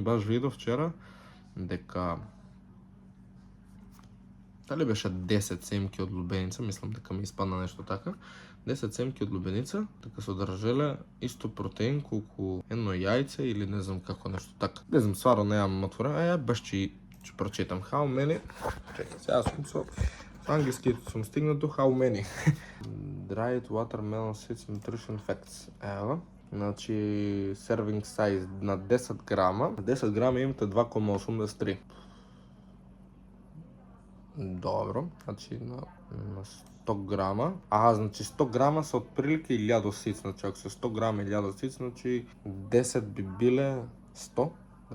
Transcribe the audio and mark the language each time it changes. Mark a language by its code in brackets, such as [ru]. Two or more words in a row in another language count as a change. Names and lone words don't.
[mk] Баш видов вчера дека дали беше 10 семки од лубеница, мислам дека ми испадна нешто така. 10 семки од лубеница, така содржеле исто протеин колку едно јајце или не знам како нешто така. Не знам, стварно немам отворено. Баш ќе прочитам. [en] How many? [mk] Чекај, сега сум со англиски сум стигнат до [en] how many. Dried watermelon seeds nutrition facts. [mk] Ева. Значи [en] serving size [mk] на 10 грама. На 10 грама имате 2,83. Добро, значи на 100 грама. Значи 100 грама са отприлike 1000 сиц, значи ако се 100 грама 1000 сиц, значи 10 би биле 100, да.